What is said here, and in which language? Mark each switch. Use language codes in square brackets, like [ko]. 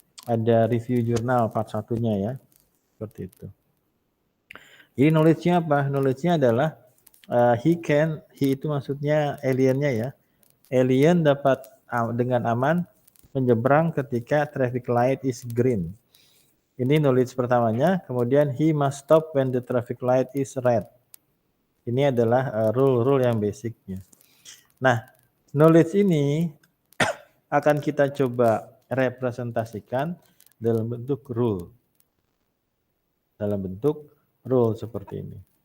[id] Ada review jurnal part 1-nya ya. Seperti itu. Jadi knowledge-nya apa? Knowledge-nya adalah he itu maksudnya aliennya ya. Alien dapat dengan aman menyeberang ketika [en] traffic light is green. [id] Ini knowledge pertamanya. Kemudian [en] he must stop when the traffic light is red. [id] Ini adalah rule-rule yang basicnya. Nah, knowledge ini akan kita coba representasikan dalam bentuk rule. Dalam bentuk rule seperti ini.